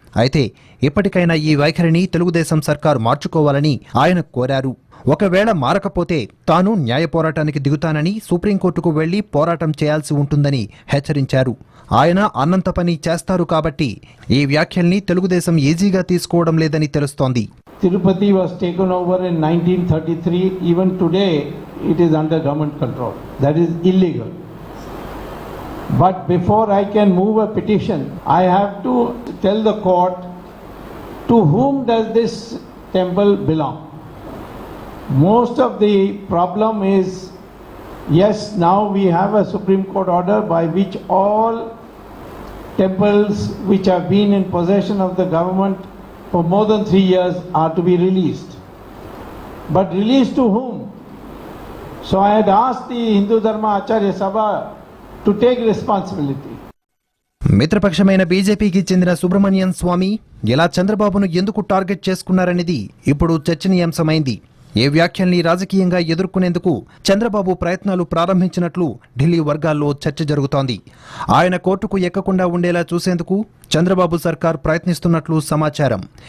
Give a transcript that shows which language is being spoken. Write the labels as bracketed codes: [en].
[te] అయితే ఇప్పటికైనా ఈ వైఖరిని తెలుగుదేశం సర్కార్ మార్చుకోవాలని ఆయన కోరారు. ఒకవేళ మారకపోతే తాను న్యాయ పోరాటానికి దిగుతానని సుప్రీంకోర్టుకు వెళ్లి పోరాటం చేయాల్సి ఉంటుందని హెచ్చరించారు. ఆయన అన్నంత పని చేస్తారు కాబట్టి ఈ వ్యాఖ్యల్ని తెలుగుదేశం ఈజీగా తీసుకోవడం లేదని తెలుస్తోంది. [en] Tirupati was taken over in 1933. Even today, it is under government control. That is illegal. But before I can move a petition, I have to tell the court to whom does this temple belong. Most of the problem is, yes, now we have a Supreme Court order by which all temples which have been in possession of the government for more than 3 years are to be released. But released to whom? So I had asked the Hindu Dharma Acharya Sabha to take responsibility. [te] మిత్రపక్షమైన బీజేపీకి చెందిన సుబ్రహ్మణ్యం స్వామి ఇలా చంద్రబాబును ఎందుకు target చేసుకున్నారనేది ఇప్పుడు చర్చనీయాంశమైంది. ఏ వ్యాఖ్యల్ని రాజకీయంగా ఎదుర్కొనేందుకు చంద్రబాబు ప్రయత్నాలు ప్రారంభించినట్లు ఢిల్లీ వర్గాల్లో చర్చ జరుగుతోంది. ఆయన కోర్టుకు ఎక్కకుండా ఉండేలా చూసేందుకు చంద్రబాబు సర్కార్ ప్రయత్నిస్తున్నట్లు సమాచారం.